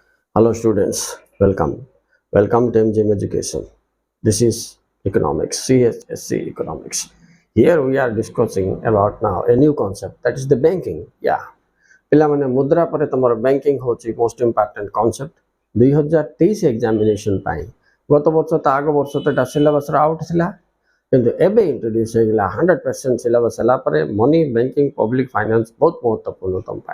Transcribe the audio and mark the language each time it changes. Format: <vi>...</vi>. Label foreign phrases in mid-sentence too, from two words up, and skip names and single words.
<en>Hello students, welcome. Welcome to MGM Education. This is economics, CSSC economics. Here we are discussing about now a new concept that is the banking. Yeah.</en> <or>ପିଲାମାନେ ମୁଦ୍ରା ପରେ ତମର ବ୍ୟାଙ୍କିଂ ହେଉଛି</or> <en>most important concept</en> <or>2023 ଏକ୍ଜାମିନେସନ୍ ପାଇଁ। ଗତ ବର୍ଷ ତା ଆଗ ବର୍ଷ ତ ଏଟା ସିଲାବସ୍ର ଆଉଟ୍ ଥିଲା, କିନ୍ତୁ ଏବେ ଇଣ୍ଟ୍ରୋଡ୍ୟୁସ୍ ହେଇଗଲା 100% ସିଲାବସ୍ ହେଲା ପରେ</or> <en>money banking public finance</en> <or>ବହୁତ ମହତ୍ତ୍ୱପୂର୍ଣ୍ଣ ତମ ପାଇଁ।</or>